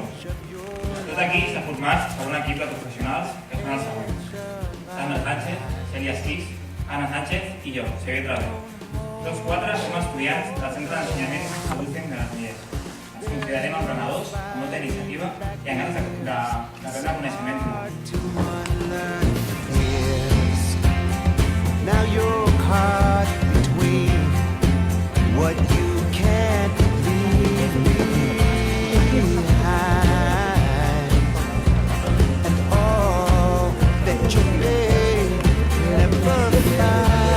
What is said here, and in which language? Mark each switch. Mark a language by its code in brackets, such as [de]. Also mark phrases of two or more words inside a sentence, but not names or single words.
[ca] Tot Aquí està format per un equip de professionals que són els següents: Sandra Sánchez, Celia Esquís, Anna Sánchez i jo, Xavier Travé. Tots quatre som estudiants del Centre d'Ensenyament Adulting de les Millers. Ens considerem emprenedors, amb molta iniciativa i amb ganes de prendre coneixement. [en] Now you're caught between what you can't leave behind and all that you may never find.